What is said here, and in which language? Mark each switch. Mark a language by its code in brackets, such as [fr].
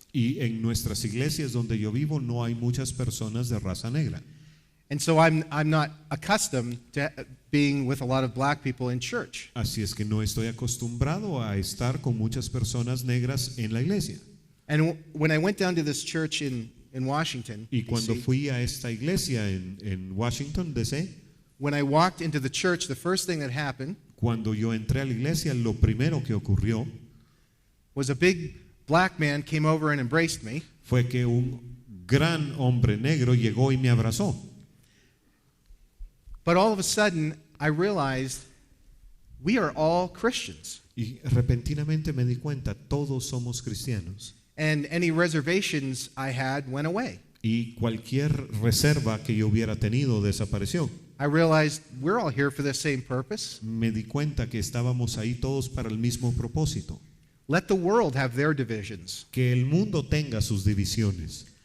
[es] Y en nuestras iglesias donde yo vivo no hay muchas personas de raza negra. [en] And so I'm not accustomed to being with a lot of black people in church. [es] Así es que no estoy acostumbrado a estar con muchas personas negras en la iglesia. [en] And when I went down to this church in Washington, [es] Y cuando D.C., fui a esta iglesia en Washington, D.C., [en] when I walked into the church, the first thing that happened [es] cuando yo entré a la iglesia, lo primero que ocurrió [en] was a big black man came over and embraced me. [es] fue que un gran hombre negro llegó y me abrazó. [en] But all of a sudden, I realized we are all Christians. [es] Y repentinamente me di cuenta, todos somos cristianos. [en] And any reservations I had went away. [es] Y cualquier reserva que yo hubiera tenido desapareció. [en] I realized we're all here for the same purpose. [es] Me di cuenta que estábamos ahí todos para el mismo propósito. [en] Let the world have their divisions. [es] Que el mundo tenga sus divisiones.